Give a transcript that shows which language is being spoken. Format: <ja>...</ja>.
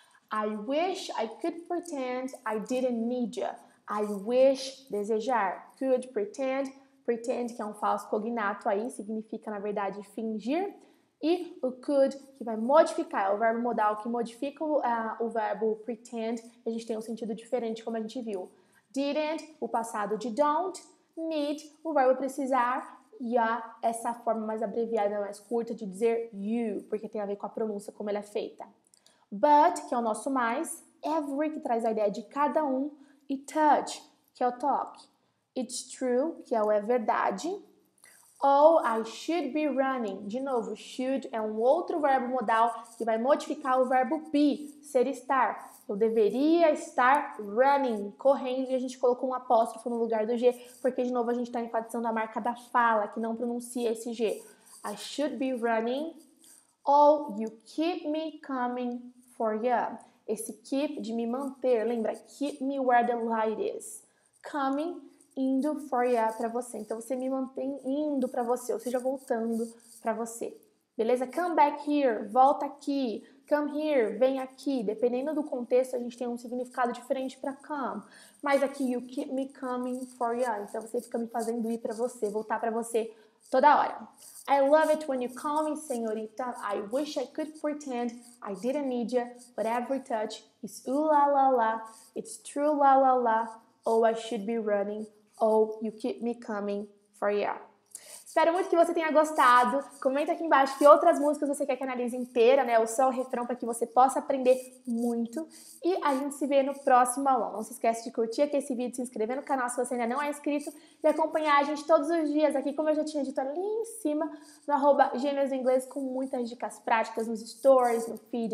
<en>I wish I could pretend I didn't need you. I wish,</en> <pt>desejar.</pt> <en>Could, pretend.</en> <pt>Pretend, que é um falso cognato aí, significa, na verdade, fingir. E o could, que vai modificar, é o verbo modal que modifica o verbo pretend. A gente tem um sentido diferente, como a gente viu. Didn't, o passado de don't. Need, o verbo precisar. E essa forma mais abreviada, mais curta de dizer you, porque tem a ver com a pronúncia, como ela é feita. But, que é o nosso mais. Every, que traz a ideia de cada um. E touch, que é o toque.</pt> <en>It's true,</en> <pt>que é o é verdade.</pt> <en>Oh, I should be running.</en> <pt>De novo, should é um outro verbo modal que vai modificar o verbo be, ser estar. Eu deveria estar running, correndo, e a gente colocou um apóstrofo no lugar do G, porque de novo a gente está enfatizando a marca da fala, que não pronuncia esse G.</pt> <en>I should be running. Oh, you keep me coming for you.</en> <pt>Esse</pt> <en>keep</en> <pt>de me manter, lembra?</pt> <en>Keep me where the light is.</en> <pt>Coming, indo</pt> <en>for ya</en> <pt>para você. Então você me mantém indo para você, ou seja, voltando para você. Beleza?</pt> <en>Come back here,</en> <pt>volta aqui.</pt> <en>Come here,</en> <pt>vem aqui. Dependendo do contexto, a gente tem um significado diferente para come. Mas aqui,</pt> <en>you keep me coming for ya.</en> <pt>Então você fica me fazendo ir para você, voltar para você toda hora.</pt> <en>I love it when you call me señorita. I wish I could pretend I didn't need you, but every touch is ooh la la la. It's true la la la. Oh, I should be running. Oh, you keep me coming for ya.</en> <pt>Espero muito que você tenha gostado. Comenta aqui embaixo que outras músicas você quer que analise inteira, né? Ou só o refrão, para que você possa aprender muito. E a gente se vê no próximo aulão. Não se esquece de curtir aqui esse vídeo, se inscrever no canal se você ainda não é inscrito e acompanhar a gente todos os dias aqui, como eu já tinha dito ali em cima, no @Gêmeas do Inglês, com muitas dicas práticas nos stories, no feed.</pt>